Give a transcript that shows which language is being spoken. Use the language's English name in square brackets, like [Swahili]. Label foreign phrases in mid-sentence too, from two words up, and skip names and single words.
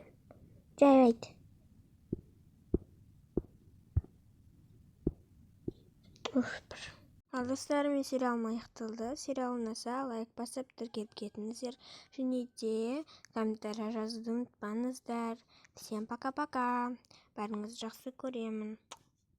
[Kazakh] Жарайды. Ал достар, мен сериалым аяқталды. Сериал ұнаса лайк басып тіркеліп кетіңіздер. Және де комментария жазуды ұмытпаңыздар. [Russian] Всем пока-пока. [Kazakh] Бәріңізді жақсы көремін.